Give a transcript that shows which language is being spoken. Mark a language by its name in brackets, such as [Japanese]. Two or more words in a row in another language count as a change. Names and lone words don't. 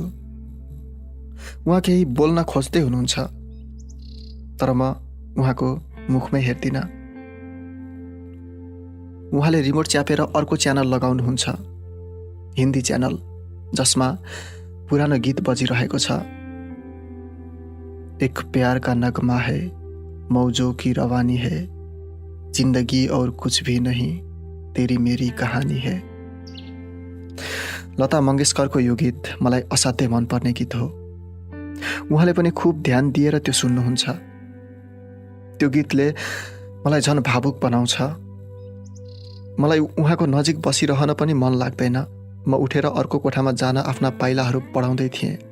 [Nepali] उहाँ केही बोल्न खोज्दै हुनुहुन्छ, तर म उहाँको मुखमै हेर्दिनँ। उहाँले रिमोट च्यापेर अर्को च्यानल लगाउनुहुन्छ, हिन्दी च्यानल, जसमा पुरानो गीत बजिरहेको छ। [Hindi] एक प्यार का नगमा है, मौजों की रवानी है, जिंदगी और कुछ भी नहीं, तेरी मेरी कहानी है। [Nepali] लता मङ्गेशकरको यो गीत मलाई असाध्यै मनपर्ने गीत हो। उहाँले पनि खुब ध्यान दिएर त्यो सुन्नुहुन्छ। त्यो गीतले मलाई झन् भावुक बनाउँछ। मलाई उहाँको नजिक बसिरहन पनि मन लाग्दैन। म उठेर अर्को कोठामा जान आफ्ना पाइलाहरू बढाउँदै थिएँ।